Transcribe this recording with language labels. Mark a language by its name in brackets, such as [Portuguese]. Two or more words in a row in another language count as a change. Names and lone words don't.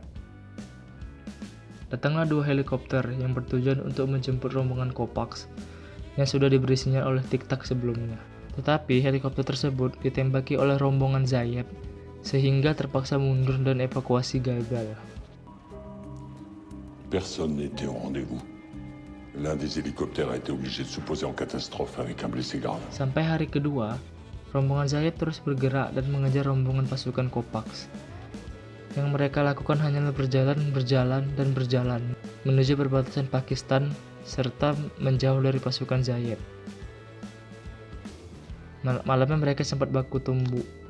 [Indonesian] Datanglah 2 helikopter yang bertujuan untuk menjemput rombongan Kopax yang sudah diberi sinyal oleh Tik-Tak sebelumnya. Tetapi helikopter tersebut ditembaki oleh rombongan Zayeb sehingga terpaksa mundur dan evakuasi gagal. [French] Personne n'était au rendez-vous. L'un des hélicoptères a été obligé de se poser en catastrophe avec un blessé grave. [Indonesian] Sampai hari kedua, rombongan Zayeb terus bergerak dan mengejar rombongan pasukan Kopax. Yang mereka lakukan hanyalah berjalan menuju perbatasan Pakistan serta menjauh dari pasukan Zayeb. Malamnya mereka sempat baku tumbuh.